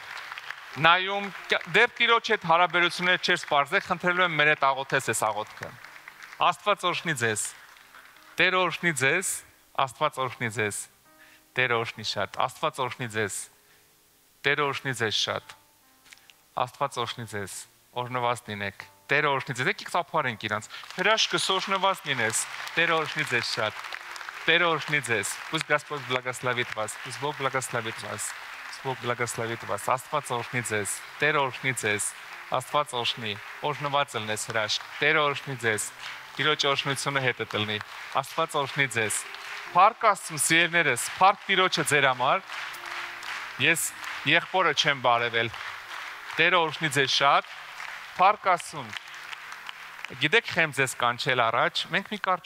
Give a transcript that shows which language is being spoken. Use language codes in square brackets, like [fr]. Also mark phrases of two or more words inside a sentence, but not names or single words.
[hy] նայում, դեռ Տիրոջ հետ հարաբերություններ չես սպարզել, խնդրելու եմ մեր հետ աղոթես այս աղոթքը։ Աստված օրհնի ձեզ։ Տեր օրհնի ձեզ, Աստված օրհնի ձեզ։ Տեր օրհնի շատ, Աստված օրհնի ձեզ։ Տեր օրհնի ձեզ շատ։ Աստված օրհնի ձեզ։ Օրհնված լինեք։ Տեր օրհնի ձեզ։ Եկեք ծափարենք իրանց։ Հրաշքը օրհնված լինես։ Տեր օրհնի ձեզ շատ։ Տեր օրհնի ձեզ։ [ru] Пусть Господь благословит вас. Пусть Бог благословит вас. Бог благословит вас. [hy] Աստված օրհնի ձեզ։ Տեր օրհնի ձեզ։ Աստված օրհնի։ Օրհնված ելնես հրաշք։ Տեր օրհնի ձեզ։ Տիրոջ օրհնությունը հետդ լինի։ Աստված օրհնի ձեզ։ Փառք Աստծուն, սիրելիներս, փառք Տիրոջը ձեր համար։ Ես եղբորը չեմ բարևել։ Տեր օրհնի ձեզ շատ։ Փառք Աստծուն։ Գիտեք խեմ ձեզ կանչել առաջ, մենք մի կարճ